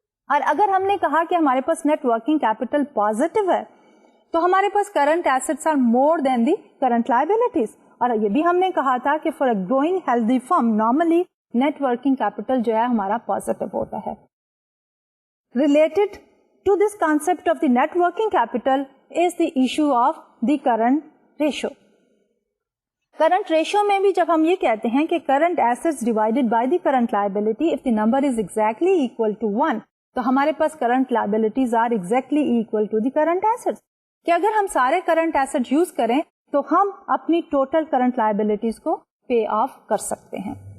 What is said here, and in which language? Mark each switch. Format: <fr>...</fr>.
<ur>اور اگر ہم نے کہا کہ ہمارے پاس نیٹ ورکنگ کیپٹل پازیٹیو ہے تو ہمارے پاس current assets</ur> <en>Are more than the current liabilities.</en> <ur>اور یہ بھی ہم نے کہا تھا کہ</ur> <en>for a growing healthy firm normally net working capital</en> <ur>جو ہے ہمارا پازیٹیو ہوتا ہے.</ur> <en>Related to this concept of the net working capital is the issue of the current ratio. Current ratio</en> <ur>میں بھی جب ہم یہ کہتے ہیں کہ</ur> <en>current assets divided by the current liability of the number is exactly equal to 1</en> <ur>تو ہمارے پاس</ur> <en>Current liabilities are exactly equal to the current assets.</en> <ur>کہ اگر ہم سارے کرنٹ ایسٹ یوز کریں تو ہم اپنی ٹوٹل کرنٹ لائبلٹیز کو پے آف کر سکتے ہیں.</ur>